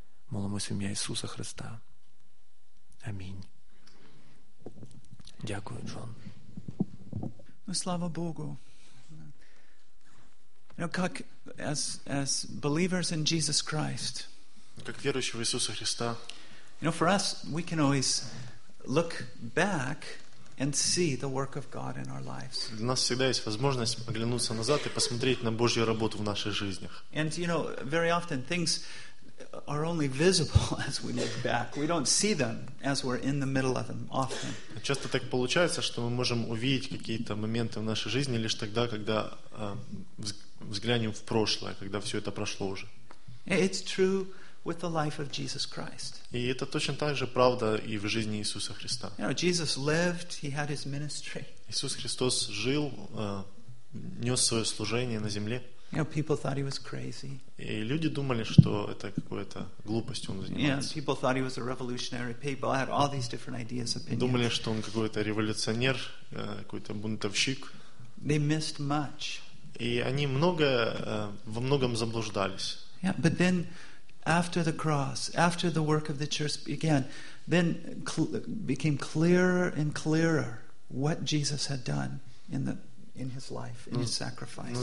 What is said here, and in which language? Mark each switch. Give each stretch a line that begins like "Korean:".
Ukrainian: Молимося в ім'я Ісуса Христа. Амінь. Дякую, Джон. Ну, слава Богу.
English: Як as believers in Jesus Christ.
Ukrainian: Як віруючі в Ісуса Христа.
English: You know, for us, we can always look back and see the work of God in our lives.
Russian: Для нас всегда есть возможность оглянуться назад и посмотреть на Божью работу в наших жизнях.
English: And you know, very often things are only visible as we look back. We don't see them as we're in the middle of them often.
Russian: Часто так получается, что мы можем увидеть какие-то моменты в нашей жизни лишь тогда, когда взглянем в прошлое, когда все это прошло уже.
English: It's true with the life of Jesus Christ.
Russian: И это точно так же правда и в жизни Иисуса Христа.
English: You know, Jesus lived, he had his ministry.
Russian: Иисус Христос жил, нес свое служение на земле.
English: You know, people thought he was crazy.
Russian: И люди думали, что это какой-то глупостью он занимается.
English: Yeah, people thought he was a revolutionary. People had all these different ideas, opinions.
Russian: Думали, что он какой-то революционер, какой-то бунтовщик.
English: They missed much.
Russian: И они многое, во многом заблуждались.
English: Yeah, but then after the cross, after the work of the church began, then became clearer and clearer what Jesus had done in his life, in his sacrifice.